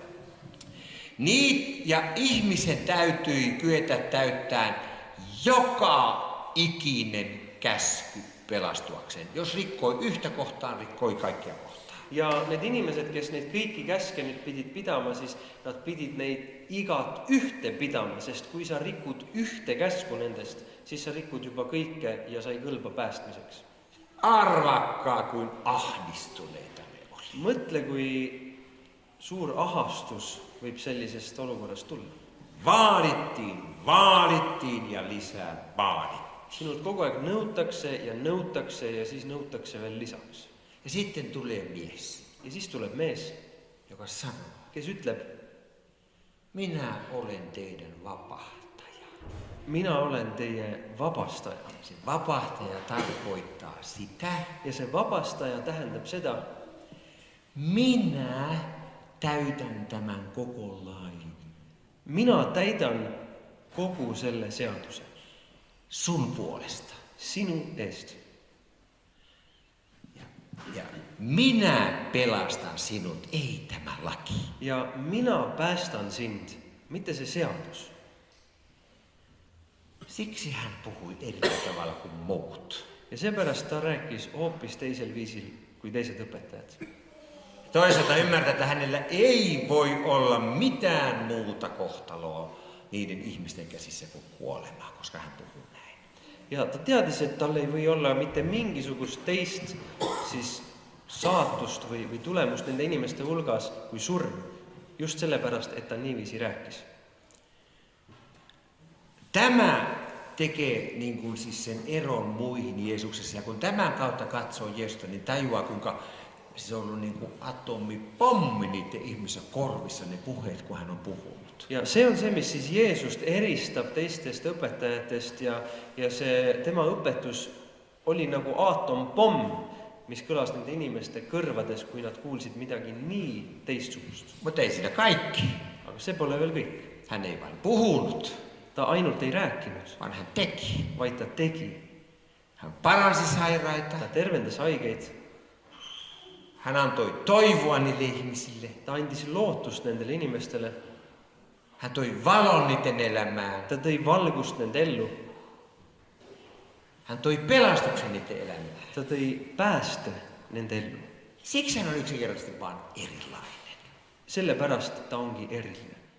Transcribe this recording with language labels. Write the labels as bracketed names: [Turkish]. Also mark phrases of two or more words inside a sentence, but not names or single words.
[Finnish] Niin ja ihmisen täytyi kyetä täyttämään joka ikinen käsky pelastuakseen. Jos rikkoi yhtä kohtaa, rikkoi kaikkia kohtaa. [Estonian] Ja need inimesed, kes neid kõiki käske nüüd pidid pidama, siis nad pidid neid igat ühte pidama, sest kui sa rikud ühte käsku nendest, siis sa rikud juba kõike ja sa ei kõlba päästmiseks. [Finnish] Arvakkaa, kuin ahdistuneita me oli. [Estonian] Mõtle, kui suur ahastus võib sellisest olukorrast tulla. [Finnish] Vaadittiin ja lisää vaadittiin. [Estonian] Sinult kogu aeg nõutakse ja siis nõutakse veel lisaks. [Finnish] Ja sitten tulee mies, [Estonian] Ja siis tuleb mees, [Finnish] joka sanoo, [Estonian] kes ütleb, [Finnish] minä olen teidän vapahtaja. [Estonian] mina olen teie vabastaja. [Finnish] Se vapahtaja tarkoittaa sitä, [Estonian] Ja see vabastaja tähendab seda, [Finnish] minä täytän tämän koko lain [Estonian] mina täidan kogu selle seaduse [Finnish] sun puolesta. [Estonian] sinu eest. [Finnish] Ja minä pelastan sinut, ei tämä laki. [Estonian] Ja mina päästan sind, mitte see seadus. [Finnish] Siksi hän puhui eri tavalla kuin muut. [Estonian] Ja seepärast ta rääkis hoopis teisel viisil kui teised õpetajad. [Finnish] Toisaalta ymmärtää, että hänellä ei voi olla mitään muuta kohtaloa niiden ihmisten käsissä kuin kuolemaa, koska hän puhuu näin. [Estonian] Ja ta teadis, et tal ei või olla mitte mingisugust teist siis saatust või tulemust nende inimeste hulgas kui surm. Just sellepärast, et ta niiviisi rääkis. [Finnish] Tämä tekee niin kuin siis sen eron muihin Jeesuksessa. Ja kun tämän kautta katsoo Jeesusta, niin tajuaa, kuinka se on ollut niin kuin atomipommi niiden ihmisen korvissa ne puheet, kun hän on puhunut. [Estonian] Ja see on see, mis siis Jeesust eristab teistest õpetajatest ja see tema õpetus oli nagu aatompomm, mis kõlas nende inimeste kõrvades, kui nad kuulsid midagi nii teistsugust. [Finnish] Mutta ei siinä kaikki. [Estonian] Aga see pole veel kõik. [Finnish] Hän ei vain puhunut, [Estonian] Ta ainult ei rääkinud, [Finnish] vaan hän teki. [Estonian] vaid ta tegi. [Finnish] Hän paransi sairaita. [Estonian] Ta tervendas haigeid, [Finnish] Hän antoi toivoa niille ihmisille. [Estonian] ta andis lootust nendele inimestele, [Finnish] Hän toi valon niiden elämään. [Estonian] ta tõi valgust nende ellu, [Finnish] Hän toi pelastuksen niiden elämään. [Estonian] ta tõi pääste nende ellu. [Finnish] Siksi hän on yksinkertaisesti vaan erilainen. [Estonian] Sellepärast ta ongi eriline.